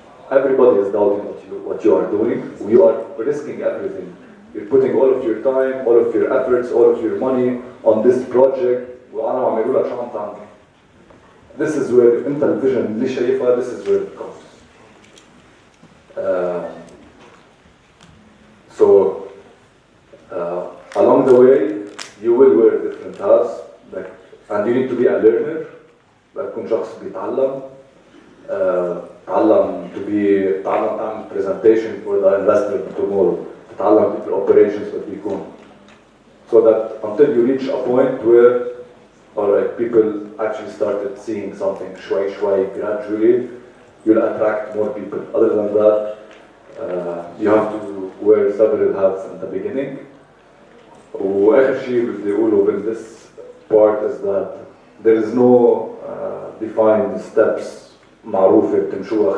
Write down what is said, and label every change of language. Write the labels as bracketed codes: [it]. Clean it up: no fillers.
[en] Everybody is doubting what you are doing. You are risking everything. You're putting all of your time, all of your efforts, all of your money on this project. [ar] وأنا عم يقول لك شو عم تعمل. [en] This is where [ar] أنت الفيجن اللي شايفها. [en] This is where it comes. So along the way, you will wear different hats, and you need to be a learner. [ar] تكون شخص بيتعلم. تعلم تعمل [en] presentation for the investor tomorrow. [ar] تتعلم كيف operations بيكون. [en] So that until you reach a point where, alright, people actually started seeing something شوي gradually, you'll attract more people. Other than that, you have to wear several hats in the beginning. وآخر شيء بدي أقوله in this part is that there is no defined steps [ar] معروفة بتمشوها.